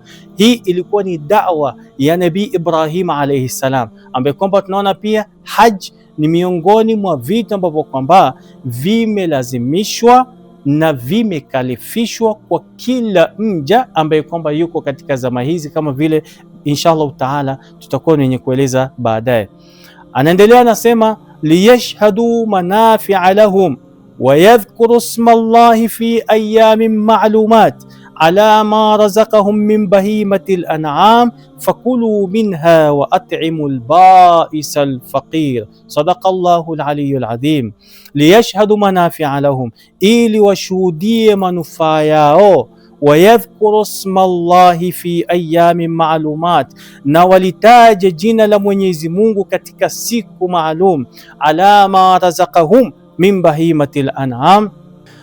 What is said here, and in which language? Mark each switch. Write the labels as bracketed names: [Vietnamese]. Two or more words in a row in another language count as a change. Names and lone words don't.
[Swahili] Hii ilikuwa ni da'wa ya Nabii Ibrahim [Arabic] عليه السلام, [Swahili] ambaye kwamba tunaona pia haji ni miongoni mwa vitu ambavyo kwamba vimelazimishwa na vimekalifishwa kwa kila mja ambaye kwamba yuko katika zama hizi, kama vile [Arabic] إن شاء الله تعالى [Swahili] tutakuwa wenye kueleza baadaye. Anaendelea anasema, [Arabic] ليشهدوا منافع لهم ويذكروا اسم الله في أيام معلومات على ما رزقهم من بهيمة الأنعام فكلوا منها وأطعموا البائس الفقير. صدق الله العلي العظيم. ليشهدوا منافع لهم, [Swahili] ili washuhudie manufaa yao, [Arabic] ويذكروا اسم الله في أيام معلومات, [Swahili] na walitaje jina la Mwenyezi Mungu katika siku maalum, [Arabic] على ما رزقهم من بهيمة الأنعام.